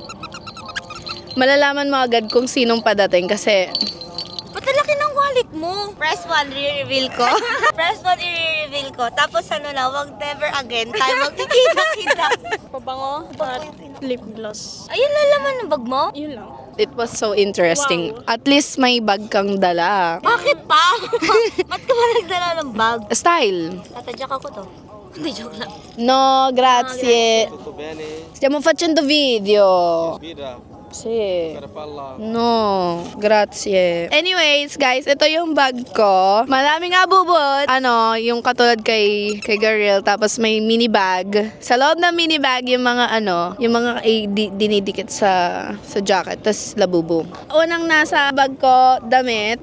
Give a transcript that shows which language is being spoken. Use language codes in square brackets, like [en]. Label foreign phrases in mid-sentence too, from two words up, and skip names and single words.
[tl] Malalaman mo agad kung sinong padating kasi... Ba't ang laki ng wallet mo? Press 1, i-reveal ko. Press 1, i-reveal ko. Tapos ano na, wag [en] never again [tl] tayo magkikita-kita. Pabango at lip gloss. Ayun na laman ng bag mo? Yun lang. [en] It was so interesting. Wow. At least [tl] may bag kang dala. Bakit pa? Ba't ka ba nagdala ng bag? Style. Tatadyak ako to. Hindi, joke lang. [it] No, grazie. Tutto bene? Stiamo facendo video. Birra? Sì. Carapalla? No, grazie. [en] Anyways, guys, [tl] ito yung bag ko. Maraming abubot. Ano, yung katulad kay Garil. Tapos may mini bag. Sa loob ng mini bag, yung mga dinidikit sa jacket. Tapos labubo. Unang nasa bag ko, damit.